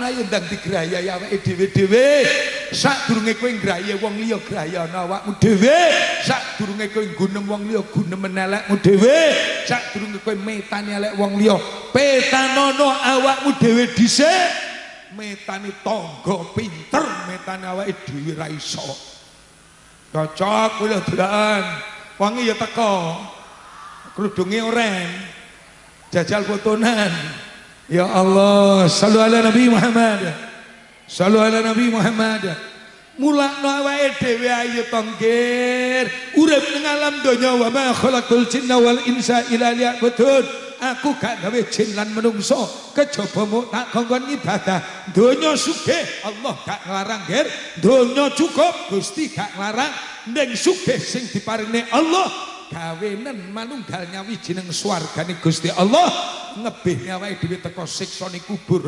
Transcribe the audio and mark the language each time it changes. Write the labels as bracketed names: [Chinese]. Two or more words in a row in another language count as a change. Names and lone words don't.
[Javanese] Mulakna yo ndang digrayai awake dhewe-dhewe. sadurunge kowe ngraye wong liya grayana awakmu dhewe, sadurunge kowe gunem wong liya gunemen elekmu dhewe, sadurunge kowe metani elek wong liya petanono awakmu dhewe dhisik, metani tangga pinter, metani awake dhewe ra iso. Cocok kowe dolan. Wangi ya teko. Kerudunge oren. Jajal fotonan. [Arabic] Ya Allah, sallu ala Nabi Muhammad. Sallu ala Nabi Muhammad. [Javanese] Mulakno awake dhewe ayo tongkir. Urip ning alam donya [Arabic] wa ma khalaqul jinna wal insa illa liya'budun. [Javanese] Aku gak gawe jin lan menungso kejaba mung tak kongkon ibadah. Donya sugih Allah gak nglarang, Ger. Donya cukup Gusti gak nglarang. Ning sugih sing diparingi Allah gawenen manunggal nyawijining swargane Gusti Allah, ngebihne awake dhewe teko siksane kubur.